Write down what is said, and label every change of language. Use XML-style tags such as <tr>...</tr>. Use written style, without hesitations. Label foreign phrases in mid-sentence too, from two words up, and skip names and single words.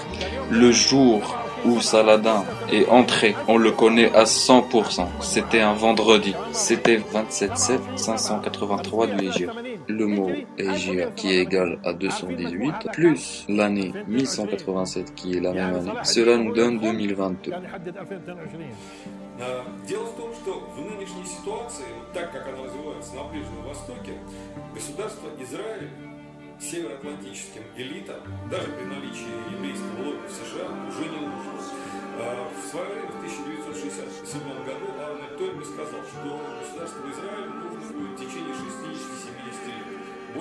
<fr>Le jour où Saladin est entré, on le connaît à 100%. C'était un vendredi. C'était 27/7/583 du Hégire. Le mot Hégire qui est égal à 218, plus l'année 1187 qui est la même année, cela nous donne 2022.</fr> <ru>Дело в том, что в нынешней ситуации, так как она развивается на Ближнем Востоке, государство Израиль североатлантическим элитам, даже при наличии еврейского лобби в США, уже не нужно. В свое время, в 1967 году, Арнольд Тойнби сказал, что государство Израиль нужно будет в течение 60-70 лет.</ru>